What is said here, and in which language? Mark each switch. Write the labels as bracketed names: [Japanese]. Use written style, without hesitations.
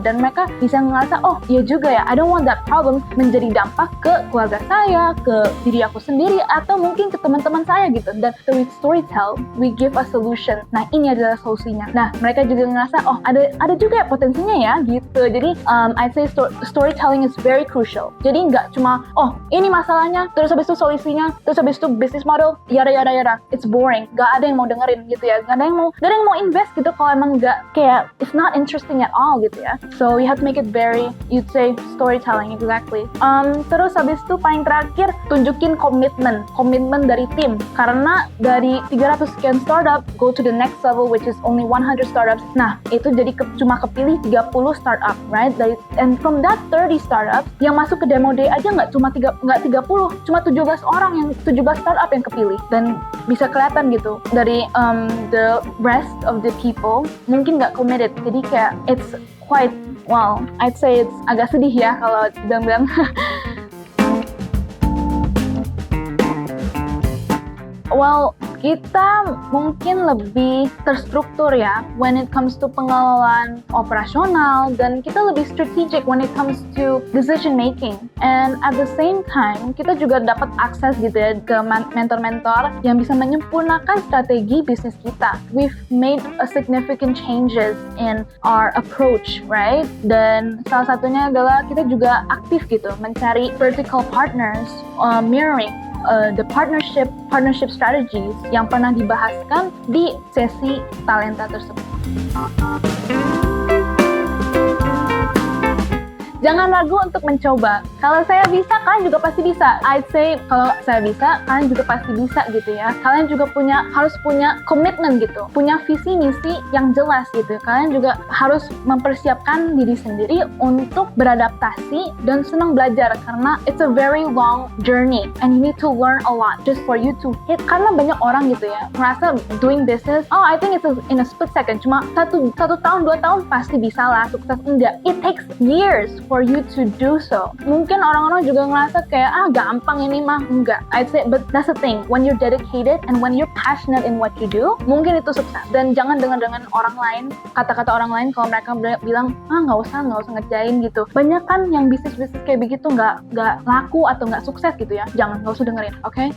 [Indonesian] Dan mereka bisa ngerasa, oh iya juga ya, [English] I don't want that problem [Indonesian] menjadi dampak ke keluarga saya, ke diri aku sendiri, atau mungkin ke teman-teman saya gitu. [English] Dan with storytell, we give a solution. [Indonesian] Nah ini adalah solusinya. Nah mereka juga ngerasa, oh ada juga ya potensinya ya gitu. [English] Jadi I'd say storytelling is very crucial. [Indonesian] Jadi nggak cuma, oh ini masalahnya, terus habis itu solusinya, terus habis itu business model, yada. [English] It's boring. [Indonesian] Gak ada yang mau dengerin gitu ya. Gak ada yang mau invest gitu kalau emang gak kayak [English] it's not interesting at all [Indonesian] gitu ya. [English] So you have to make it very, you'd say storytelling exactly. [Indonesian] Terus habis itu paling terakhir tunjukin komitmen dari tim. Karena dari 300 sekian startup [English] go to the next level which is only 100 startups. [Indonesian] Nah itu jadi cuma kepilih 30 startup, [English] right? And from that 30 startups [Indonesian] yang masuk ke demo day aja nggak 30, cuma 17 orang yang 17 startup yang kepilih. Dan bisa kelihatan gitu dari [English] the rest of the people [Indonesian] mungkin nggak committed. Jadi kayak [English] it's quite, well, I'd say it's [Indonesian] agak sedih ya kalau bilang-bilang. [English] Well, [Indonesian] kita mungkin lebih terstruktur ya [English] when it comes to [Indonesian] pengelolaan operasional, dan kita lebih [English] strategic when it comes to decision making. And at the same time, [Indonesian] kita juga dapat akses gitu ya ke mentor-mentor yang bisa menyempurnakan strategi bisnis kita. [English] We've made a significant changes in our approach, right? [Indonesian] Dan salah satunya adalah kita juga aktif gitu mencari vertical partners, [English] mirroring the partnership strategies [Indonesian] yang pernah dibahaskan di sesi talenta tersebut. Jangan ragu untuk mencoba. Kalau saya bisa, kalian juga pasti bisa. [English] I'd say [Indonesian] kalau saya bisa, kalian juga pasti bisa gitu ya. Kalian juga harus punya komitmen gitu, punya visi misi yang jelas gitu. Kalian juga harus mempersiapkan diri sendiri untuk beradaptasi dan senang belajar, karena [English] it's a very long journey and you need to learn a lot just for you to hit. [Indonesian] Karena banyak orang gitu ya merasa [English] doing business, oh I think it's in a split second, [Indonesian] cuma satu tahun 2 tahun pasti bisa lah sukses. Enggak, [English] it takes years for you to do so. [Indonesian] mungkin orang-orang juga ngerasa kayak gampang ini mah. [English] Enggak, I'd say, but that's the thing, when you're dedicated and when you're passionate in what you do, [Indonesian] mungkin itu sukses. Dan jangan dengar dengan orang lain, kata-kata orang lain kalau mereka bilang nggak usah ngerjain gitu. Banyak kan yang bisnis kayak begitu nggak laku atau nggak sukses gitu ya. Nggak usah dengerin, okay?